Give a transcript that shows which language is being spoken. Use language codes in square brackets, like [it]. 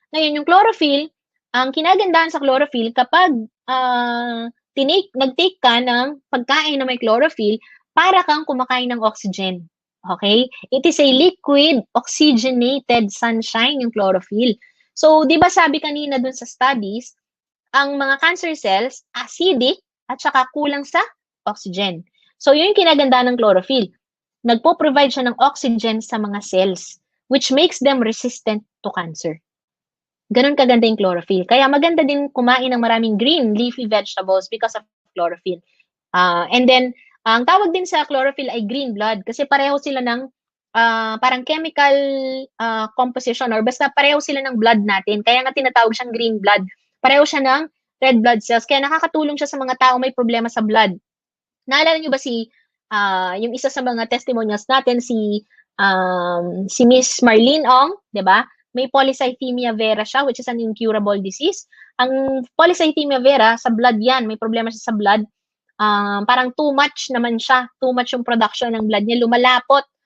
[tl] Ngayon, yung chlorophyll, ang kinagandahan sa chlorophyll, kapag nag-take ka ng pagkain na may chlorophyll, para kang kumakain ng oxygen. Okay? [en] It is a liquid oxygenated sunshine, yung chlorophyll. [tl] So, di ba sabi kanina dun sa studies, ang mga cancer cells, acidic at saka kulang sa oxygen. So, yun yung kinagandaan ng chlorophyll. Nagpo-provide siya ng oxygen sa mga cells, [en] which makes them resistant to cancer. [tl] Ganun kaganda yung chlorophyll. Kaya maganda din kumain ng maraming green leafy vegetables [en] because of chlorophyll. [tl] And then, ang tawag din sa chlorophyll ay green blood kasi pareho sila ng parang chemical composition or basta pareho sila ng blood natin. Kaya nga tinatawag siyang green blood. Pareho siya ng red blood cells. Kaya nakakatulong siya sa mga tao may problema sa blood. Naalala niyo ba yung isa sa mga testimonials natin, si Miss Marlene Ong, 'di ba? May polycythemia vera siya, [en] which is an incurable disease. [tl] Ang polycythemia vera, sa blood yan, may problema siya sa blood. Parang too much naman siya, too much yung production ng blood niya, lumalapot.